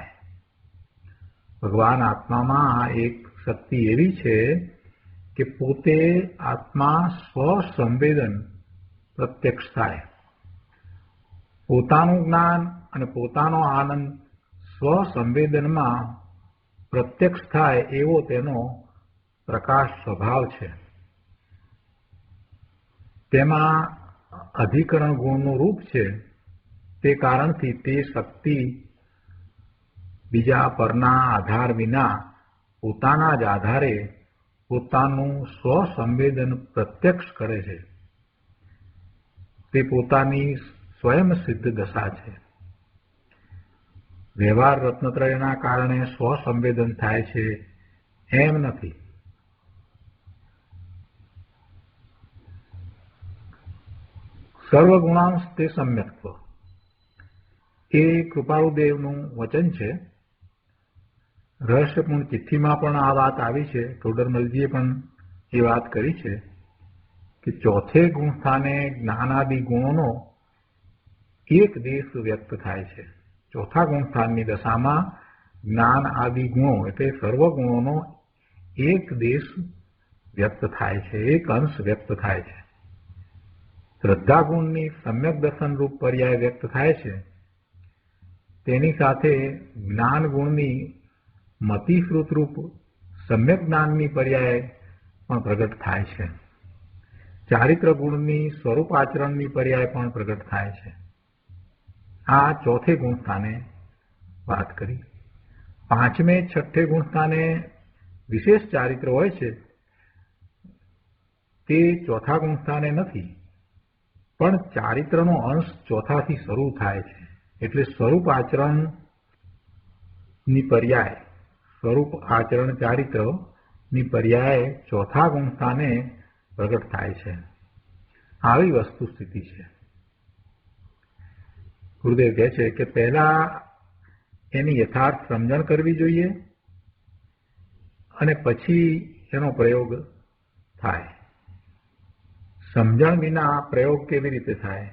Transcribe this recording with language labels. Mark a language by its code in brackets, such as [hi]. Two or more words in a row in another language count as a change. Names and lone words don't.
[gu] ભગવાન આત્મા મેં એક શક્તિ એવી છે કે પોતે આત્મા સ્વસંવેદન પ્રત્યક્ષ થાય। પોતાનું જ્ઞાન અને પોતાનો આનંદ સ્વસંવેદન મેં પ્રત્યક્ષ થાય એવો તેનો પ્રકાશ સ્વભાવ છે। તેમાં અધિકરણ ગુણનું રૂપ છે। તે કારણથી તે શક્તિ બીજા પરના આધાર વિના પોતાના જ આધારે પોતાનું સ્વસંવેદન પ્રત્યક્ષ કરે છે। તે પોતાની સ્વયં સિદ્ધ દશા છે। વ્યવહાર રત્નત્રયના કારણે સ્વસંવેદન થાય છે એમ નથી। સર્વગુણાંશ તે સમ્યક્ત્વ એ કૃપાળુદેવનું વચન છે। રહસ્યપૂર્ણ ચિઠ્ઠીમાં પણ આ વાત આવી છે। ટોડરમલજીએ પણ એ વાત કરી છે કિ ચોથે ગુણસ્થાને જ્ઞાનાદિ ગુણોનો એક દેશ વ્યક્ત થાય છે। ચોથા ગુણસ્થાનની દશામાં જ્ઞાન આદિ ગુણો એટલે સર્વ ગુણોનો એક દેશ વ્યક્ત થાય છે, એક અંશ વ્યક્ત થાય છે। શ્રદ્ધા ગુણની સમ્યક દર્શન રૂપ પર્યાય વ્યક્ત થાય છે। તેની સાથે જ્ઞાન ગુણની મતિશ્રુત રૂપ સમ્યક જ્ઞાનની પર્યાય પણ પ્રગટ થાય છે। ચારિત્ર ગુણની સ્વરૂપ આચરણની પર્યાય પણ પ્રગટ થાય છે। આ ચોથે ગુણસ્થાને બાત કરી। પાંચમે છઠ્ઠે ગુણસ્થાને વિશેષ ચારિત્ર હોય છે તે ચોથા ગુણસ્થાને નથી, પણ ચારિત્રનો અંશ ચોથાથી શરૂ થાય છે। એટલે સ્વરૂપ આચરણ ની પર્યાય સ્વરૂપ આચરણ ચારિત્ર ની પર્યાય ચોથા ગુણસ્થાને પ્રગટ થાય છે। આવી વસ્તુ સ્થિતિ છે. ગુરુદેવ કહે છે કે પહેલા એની યથાર્થ સમજણ કરવી જોઈએ અને પછી એનો પ્રયોગ થાય. સમજણ વિના પ્રયોગ કેવી રીતે થાય?